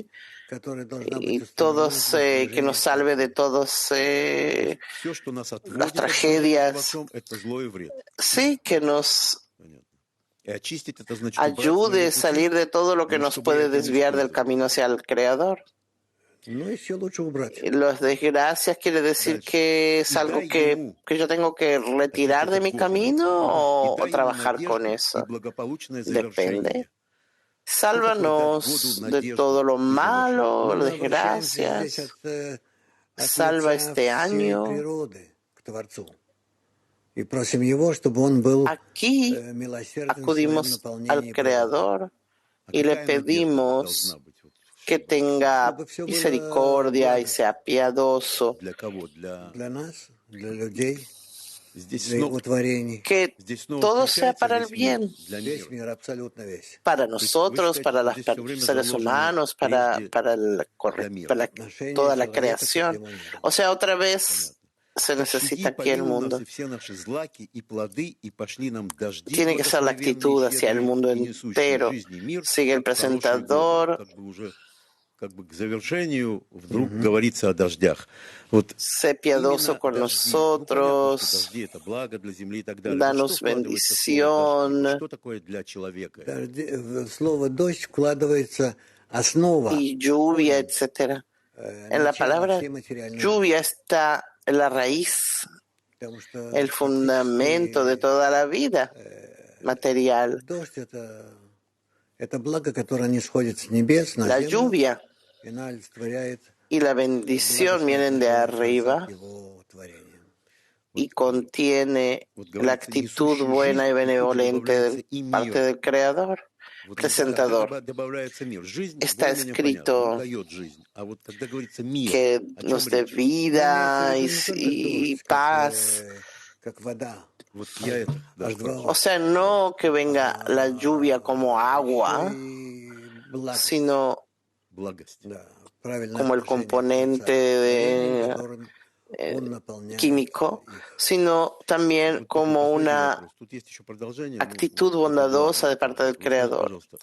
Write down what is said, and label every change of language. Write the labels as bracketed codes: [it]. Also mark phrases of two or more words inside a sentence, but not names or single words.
[es] Y todos, que nos salve de todas las tragedias. Sí, que nos ayude a salir de todo lo que nos puede desviar del camino hacia el Creador. [ru] Ну, еще лучше убрать. [es] Las desgracias quiere decir que es algo que yo tengo que retirar de mi camino o trabajar con eso. Depende. Sálvanos de todo lo malo, [ru] Мы [es] las [ru] обращаемся здесь [es] desgracias. [ru] от [es] Salva [ru] лица [es] este [ru] всей [es] año. [ru] природы к Творцу. И просим Его, чтобы Он был [es] Aquí [ru] милосерден в своем [es] acudimos al [ru] наполнении природы. [es] Creador y le pedimos que tenga [ru] Чтобы все было [es] misericordia y [ru] благо [es] sea piadoso, [ru] Для кого? для нас, для людей, Здесь для Его творений. [es] que todo sea para el bien, [ru] Весь мир, абсолютно весь. [es] para nosotros, para los seres humanos, para toda la [ru] Отношение человека к [es] creación. [ru] этому миру. [es] O sea, otra vez se necesita aquí el mundo. Tiene que ser la actitud hacia el mundo entero. Sigue el presentador. [ru] Как бы к завершению вдруг говорится о дождях. Вот [es] Sé piadoso con nosotros, [ru] дожди это благо для земли и так далее. [es] danos bendición. [ru] Что такое для человека? В слово «дождь» вкладывается основа, [es] Y lluvia, etcétera. En la palabra [ru] всей материальной [es] lluvia está la raíz, [ru] потому что [es] el fundamento de toda la vida material. [ru] дождь это благо, которое не сходит с небес на [es] La [ru] землю [es] lluvia [ru] и олицетворяет [es] y la bendición vienen de arriba [ru] Его творения. [es] y contiene la actitud buena y benevolente de parte del Creador. Presentador. Está escrito que nos dé vida y paz. [ru] Как вода. [es] O sea, no que venga la lluvia como agua, sino como el componente químico, sino también como una actitud bondadosa de parte del Creador.